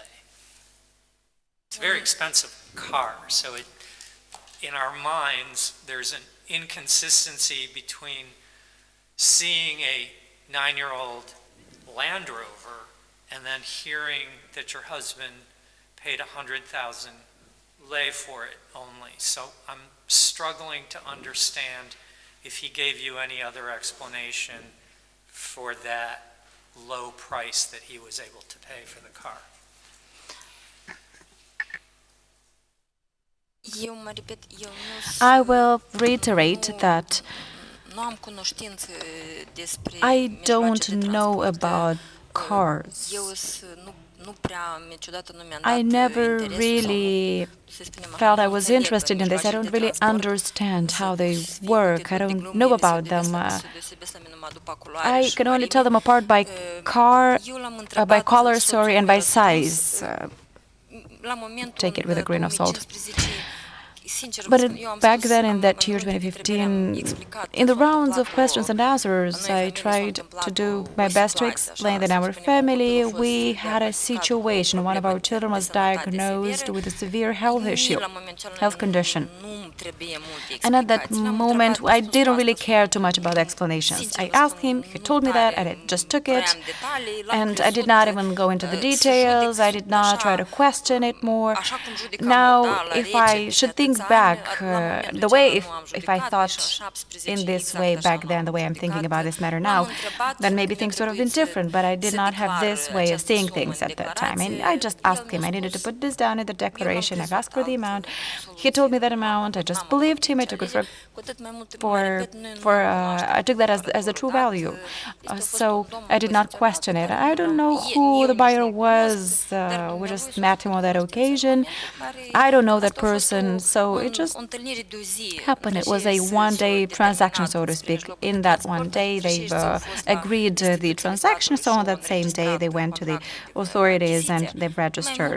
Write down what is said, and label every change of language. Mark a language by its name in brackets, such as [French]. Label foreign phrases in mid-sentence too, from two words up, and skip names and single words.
[English] It's a very expensive car, so in our minds, there's an inconsistency between seeing a 9-year-old Land Rover and then hearing that your husband paid 100,000 lei for it only. So I'm struggling to understand if he gave you any other explanation for that low price that he was able to pay for the car. [Romanian] Eu mă repet, eu [English] I will reiterate that [Romanian] nu am cunoștință despre [English] I don't [Romanian] mijloace de [English] know [Romanian] transport. [English] about cars. [Romanian] Eu nu prea, niciodată nu mi-am dat [English] I never [Romanian] interesul sau [English] really [Romanian] să spunem așa, [English] felt I [Romanian] nu [English] was [Romanian] înțeleg [English] interested in this. I [Romanian] mijloace [English] don't [Romanian] de [English] really [Romanian] transport. [English] understand how they [Romanian] Sunt [English] work. I [Romanian] de [English] don't [Romanian] glume, [English] know [Romanian] ele se [English] about them. [Romanian] deosebesc la mine numai după culoare [English] I [Romanian] și [English] can only [Romanian] mărime. [English] tell them apart by car, [Romanian] Eu l-am [English] by [Romanian] întrebat [English] color, [Romanian] soțul [English] sorry, and [Romanian] meu [English] by size. [Romanian] la momentul [English] Take it with a grain of salt. [Romanian] 2015, sincer vă [English] But [Romanian] spun, eu am [English] back [Romanian] spus, [English] then, in [Romanian] am [English] that year, [Romanian] în multe dintre ele am [English] 2015, [Romanian] explicat [English] in the [Romanian] ce s-a [English] rounds of [Romanian] întâmplat [English] questions and answers, [Romanian] În noi [English] I [Romanian] familie s-a [English] tried to [Romanian] întâmplat [English] do [Romanian] o [English] my best to [Romanian] situație [English] explain [Romanian] așa, [English] that in [Romanian] să [English] our [Romanian] spunem, [English] family, [Romanian] copilul a fost [English] we had a [Romanian] diagnosticat cu o [English] situation. One of [Romanian] problemă [English] our children was [Romanian] de sănătate [English] diagnosed [Romanian] severă. [English] with a severe health [Romanian] Mie, [English] issue, [Romanian] la momentul ăla, [English] health condition. [Romanian] nu-mi trebuie multe [English] And at that [Romanian] explicații. L-am [English] moment, [Romanian] întrebat, [English] I [Romanian] spus, [English] didn't really [Romanian] asta, [English] care too much about the explanations. [Romanian] sincer [English] I [Romanian] vă [English] asked [Romanian] spun, [English] him, he [Romanian] nu [English] told me that, [Romanian] tare [English] and I just took it. [Romanian] vreau detalii, l-am [English] And I did [Romanian] crezut, [English] not even go into the [Romanian] să [English] details. [Romanian] judec [English] I did not try to question it more. [Romanian] așa cum judecam, [English] Now, [Romanian] da, la [English] if [Romanian] rece, [English] I [Romanian] pe [English] should think [Romanian] atâția ani, [English] back, [Romanian] la momentul [English] the way [Romanian] acela nu am [English] if I [Romanian] judecat, [English] thought [Romanian] deși la 17 [English] in this [Romanian] exact [English] way [Romanian] așa [English] back then, the way I'm [Romanian] judecat. [English] thinking about this matter [Romanian] L-am [English] now, [Romanian] întrebat, [English] then maybe [Romanian] mi-a [English] things would have been [Romanian] trebuit [English] different. But I did [Romanian] să [English] not have [Romanian] declar [English] this way of [Romanian] această [English] seeing [Romanian] sumă [English] things [Romanian] în [English] at that time. And [Romanian] declarație. [English] I just [Romanian] El [English] asked him. [Romanian] mi-a [English] I needed to [Romanian] spus, [English] put this down in the [Romanian] eu l-am [English] declaration. I've asked for the [Romanian] crezut [English] amount. [Romanian] absolut [English] He told me that [Romanian] sigur, [English] amount. I just [Romanian] n-am avut [English] believed him. I [Romanian] nicio [English] took it [Romanian] alegere. Cu atât mai mult, mă repet, noi nu cunoaștem [English] I took that as the true value. So I did not question it. I don't know who the buyer was. We just met him on that occasion. I don't know that person, so So it just happened. It was a one-day transaction, so to speak. In that one day, they've agreed the transaction, so on that same day, they went to the authorities and they've registered.